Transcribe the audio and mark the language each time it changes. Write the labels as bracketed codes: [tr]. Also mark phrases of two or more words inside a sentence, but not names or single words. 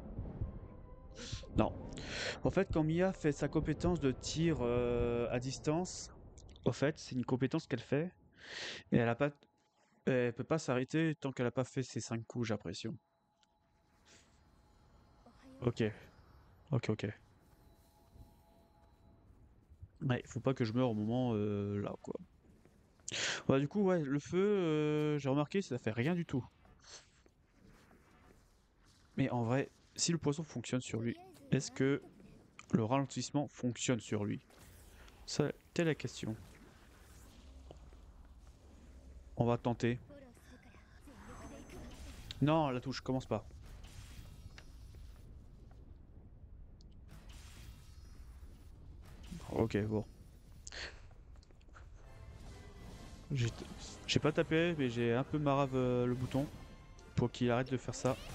[fr] Non. En fait, quand Mia fait sa compétence de tir à distance, au fait, c'est une compétence qu'elle fait et elle peut pas s'arrêter tant qu'elle a pas fait ses 5 coups, j'ai l'impression. [ja] おはよう。 [fr] Ok, ok. Ouais, faut pas que je meure au moment là, quoi. Bah, du coup, ouais, le feu, j'ai remarqué, ça fait rien du tout. Mais en vrai, si le poisson fonctionne sur [ja] と [fr] lui, [ja] りあえず [fr] est-ce [ja] ワンセッ [fr] que [ja] トでね。 [fr] le ralentissement fonctionne sur lui? Ça, telle la question. On va tenter. [ja] フォローするから全力で行くわ。 [fr] Non, la touche, commence pas. Ok, bon. J'ai j'ai pas tapé, mais j'ai un peu marave le bouton pour qu'il arrête de faire ça.